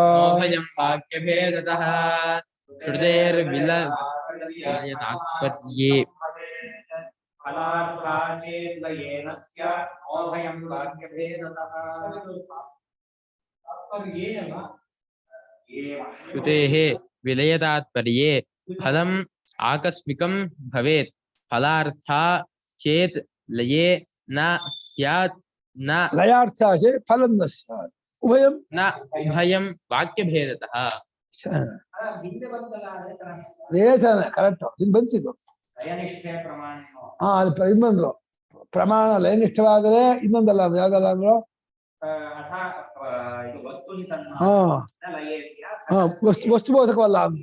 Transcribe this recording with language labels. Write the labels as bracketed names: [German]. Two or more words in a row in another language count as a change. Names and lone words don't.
[Sanskrit] ಶ್ರುತೇರ್ವಿಲಯ ತಾತ್ಪರ್ಯೇ ಶ್ರುತೇಃ ವಿಲಯ ತಾತ್ಪರ್ಯೇ ಫಲಂ ಆಕಸ್ಮಿಕಂ ಭವೇತ್ ಫಲಾರ್ಥ ಚೇತ್ ಲಯೇ ನ ಸ್ಯಾತ್ ನ ಲಯಾರ್ಥ ಚೇತ್ ಫಲಂ ನ ಸ್ಯಾತ್ ಉಭಯಂ ವಾಕ್ಯಭೇದತಃ. [Kannada] ಕರೆಕ್ಟ್ ಇದು ಬಂತಿದ್ದು ಅದು ಇನ್ನೊಂದು ಪ್ರಮಾಣ ಲಯನಿಷ್ಠವಾದರೆ ಇನ್ನೊಂದಲ್ಲ ಯಾವ್ದಲ್ಲ ಅಂದ್ರು ಹಾ ಹಾ ವಸ್ತುಬೋಧಕವಲ್ಲ ಅಂದ್ರು.